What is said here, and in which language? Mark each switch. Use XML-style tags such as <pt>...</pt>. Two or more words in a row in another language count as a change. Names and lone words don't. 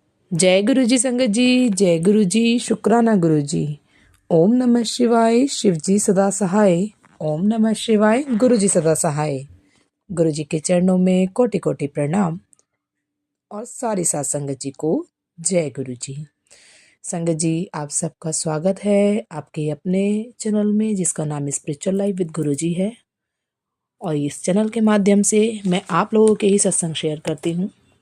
<hi>जय गुरु जी संगत जी, जय गुरु जी, शुक्राना गुरु जी।</hi> <sa>ओम नमः शिवाय,</sa> <hi>शिव जी सदा सहाय।</hi> <sa>ओम नमः शिवाय,</sa> <hi>गुरु जी सदा सहाय। गुरु जी के चरणों में कोटि कोटि प्रणाम और सारी सात संगत जी को जय गुरु जी। संगत जी, आप सबका स्वागत है आपके अपने चैनल में जिसका नाम स्पिरिचुअल लाइफ विद गुरु जी है। और इस चैनल के माध्यम से मैं आप लोगों के ही सत्संग शेयर करती हूँ।</hi>